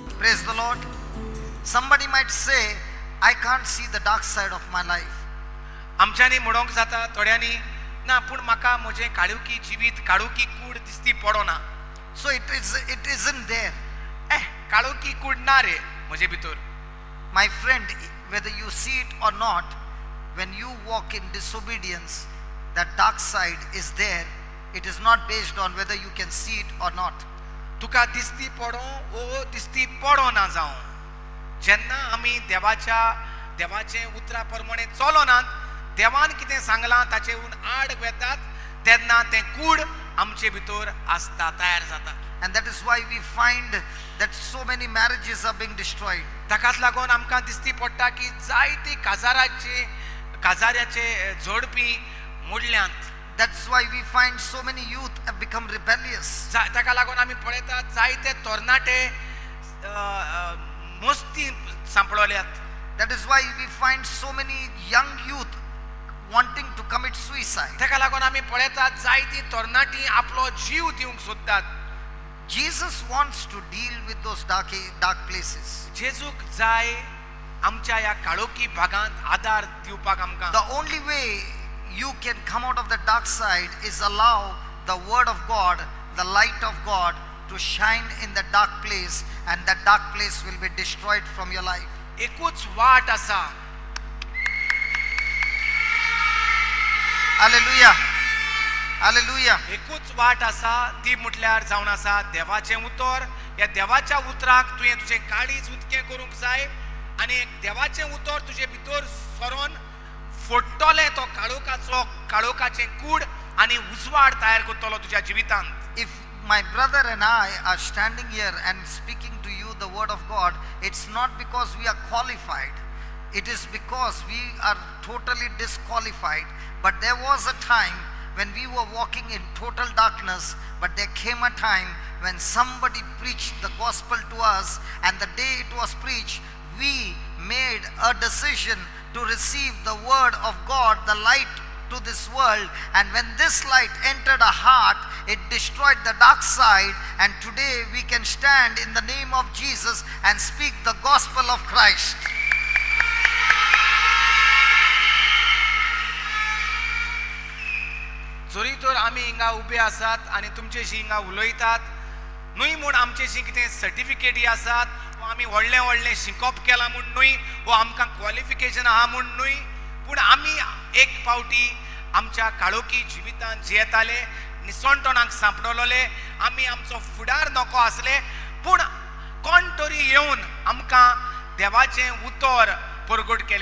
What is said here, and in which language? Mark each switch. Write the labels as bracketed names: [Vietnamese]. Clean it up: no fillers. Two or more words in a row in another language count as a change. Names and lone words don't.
[English] Praise the Lord. Somebody might say, I can't see the dark side of my life. [Konkani] आमच्यानी म्हणोंक जाता थोड्यांनी ना पूण म्हाका म्हजें काळुकी जिवीत काळुकी कूड दिसती पडोना. [English] So it isn't there. [Konkani] काळुकी कूड ना रे म्हजे भितर. [English] My friend, whether you see it or not, when you walk in disobedience, that dark side is there. It is not based on whether you can see it or not. [Konkani] तुका दिसती पडो ओ दिसती पडो ना जावं. जेन्ना आमी देवाचे उतरा प्रमाणे चलोनात, देवान कितें सांगलां ताचेरून आड वेतात, तेन्ना तें कूड आमचे भितर आसता, तयार जाता. [English] And that is why we find that so many marriages are being destroyed. [Konkani] ताकाच लागून आमकां दिसती पडटा की जायती काजाऱ्याचे जोडपी मोडल्यांत. [English] That's why we find so many youth have become rebellious. [Konkani] ताका लागून आमी पळयतात जायते तरणाटे मस्ती सांपळल्यात. [English] That is why we find so many young youth wanting to commit suicide. [Konkani] ताका लागून आमी पळयतात जायती तरणाटी आपलो जीव दिवंक सोदतात. [English] Jesus wants to deal with those dark places. [Konkani] जेजूक जाय आमच्या ह्या काळोखी भागांत आदार दिवपाक आमकां. [English] The only way you can come out of the dark side is allow the word of God, the light of God, to shine in the dark place, and that dark place will be destroyed from your life. [Konkani] एकूच वाट आसा. [English] Hallelujah. Hallelujah. [Konkani] एकूच वाट आसा ती म्हटल्यार जावन आसा देवाचें उतर. ह्या देवाच्या उतराक तुवें तुजें काळीज उदकें करूंक जाय आनी देवाचें उतर तुजे भितर सरोन फोडटोलें तो काळोखाचें कूड आनी उजवाड तयार करतलो तुज्या जिवितांत. [English] If my brother and I are standing here and speaking to you the word of God, it's not because we are qualified. It is because we are totally disqualified. But there was a time when we were walking in total darkness, but there came a time when somebody preached the gospel to us, and the day it was preached, we made a decision to receive the word of God, the light to this world. And when this light entered our heart, it destroyed the dark side, and today we can stand in the name of Jesus and speak the gospel of Christ. [Konkani] जरी तर आमी हिंगा उबे आसात आनी तुमचेशी हिंगा उलयतात न्हय म्हूण आमचेशी कितें सर्टिफिकेटी आसात वा आमी व्हडलें शिकप केलां म्हूण न्हय वा आमकां क्वॉलिफिकेशन आहा म्हूण न्हय, पूण आमी एक पावटी आमच्या काळोखी जिवितांत जियेताले, निसणटणाक सांपडलोले, आमी आमचो फुडार नको आसले, पूण कोण तरी येवन आमकां देवाचें उतर परगट केलें.